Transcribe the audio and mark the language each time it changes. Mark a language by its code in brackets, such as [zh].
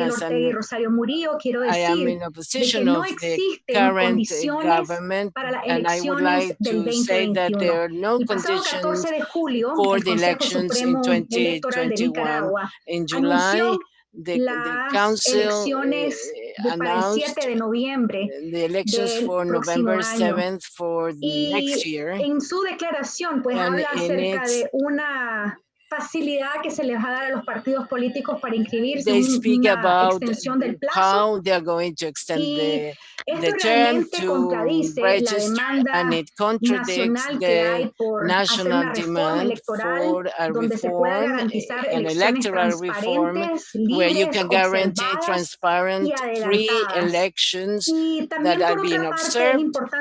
[en] As I am in opposition of the current government, and I would like to say that there are no conditions for the elections in 2021. In July, the council announced the elections for November 7th for next year. [es] En su declaración, pues habla acerca de una facilidad que se les va a dar a los partidos políticos para inscribirse en una extensión del plazo. [en] How they are going to extend the term to register, and it contradicts the national demand for a reform, an electoral reform, where you can guarantee transparent, free elections that are being observed.